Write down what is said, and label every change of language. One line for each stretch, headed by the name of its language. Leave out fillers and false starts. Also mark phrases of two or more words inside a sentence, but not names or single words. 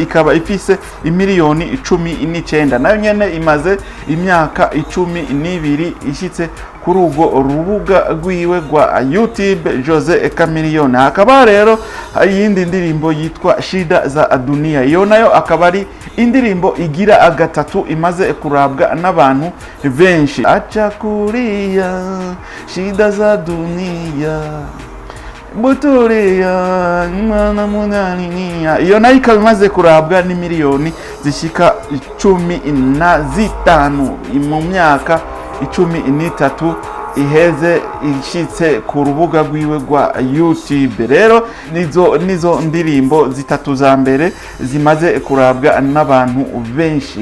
Rundi: Ikaba ifise imiliyoni 19, nayo nyene imaze imyaka 12 ishitse kuri urwo rubuga rwiwe rwa YouTube Jose Chameleon. Hakaba rero yindi ndirimbo yitwa Shida za Dunia. Iyo nayo akaba ari indirimbo igira gatatu imaze kurabwa n'abantu benshi.
Swahili: Acha kuria shida za dunia buturia mwana munaninia.
Rundi: Iyo nayo ikaba imaze kurabwa n'imiliyoni zishika 15 mu myaka 13 iheze ishitse ku rubuga rwiwe rwa YouTube. Rero nizo ndirimbo zitatu za mbere zimaze kurabwa n'abantu benshi.